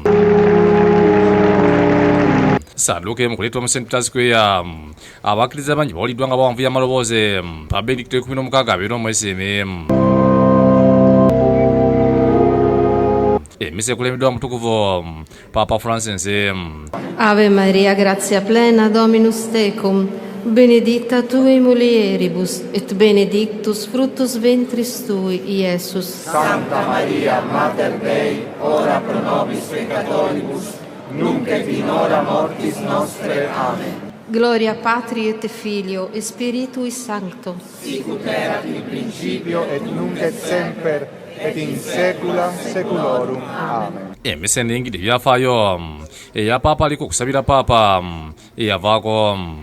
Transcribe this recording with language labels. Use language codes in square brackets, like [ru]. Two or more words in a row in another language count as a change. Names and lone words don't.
[lg] Sadduka emu kuleetebwa mu St Peter's Square abakkiriza bangi bawuliddwa nga bawanvuya amaloboozi pa Benedicto XVII abeera omwesiime. Emisa ekulembeddwa mutukuvu Papa Francis. [la] Ave Maria, grazia plena, Dominus tecum, benedicta tui mulieribus, et benedictus fructus ventris tui, Iesus. Santa Maria, Mater Dei, ora pro nobis peccatoribus, nunc et in hora mortis nostre. Amen. Gloria Patri et Filio et Spiritui Sancto. Sicut erat in principio et nunc et semper et in saecula saeculorum. Amen. [lg] Emisa eningidde ebyafaayo eya paapa aliko okusabira paapa eyavaako.